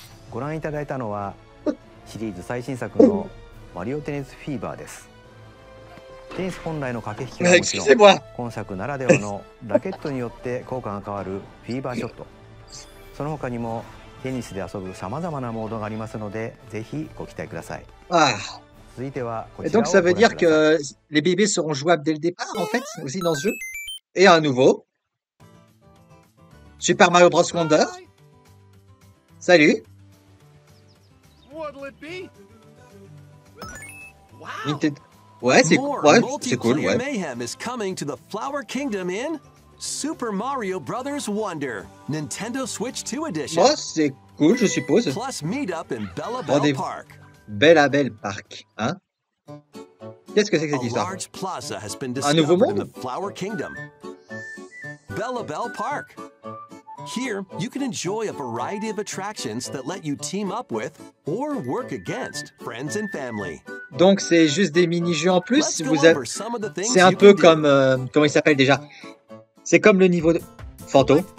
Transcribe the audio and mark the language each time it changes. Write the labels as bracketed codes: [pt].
[ja] ご覧いただいたのはシリーズ最新作のマリオテニスフィーバーです。テニス本来の駆け引きはもちろん、今作ならではのラケットによって効果が変わるフィーバーショット、その他にもテニスで遊ぶさまざまなモードがありますので、ぜひご期待ください。続いてはこちらをご覧ください。 [fr] Donc ça veut dire que les bébés seront jouables dès le départ en fait, aussi dans ce jeu. Et un nouveau. Super Mario Bros. Wonder. Salut. Nintendo. Ouais, c'est cool, ouais. [en] Mayhem is coming to the Flower Kingdom in Super Mario Brothers Wonder, Nintendo Switch 2 edition. [fr] Moi, c'est cool, je suppose. [en] Plus meet up in Bella Bell Park. [fr] Bella Bell Park, hein? Qu'est-ce que c'est que cette histoire? Un nouveau monde? [en] In the Flower Kingdom. Bella Bell Park. Here, you can enjoy a variety of attractions that let you team up with or work against friends and family. [fr] Donc c'est juste des mini-jeux en plus. C'est un peu comme comment il s'appelle déjà? C'est comme le niveau de Fanto.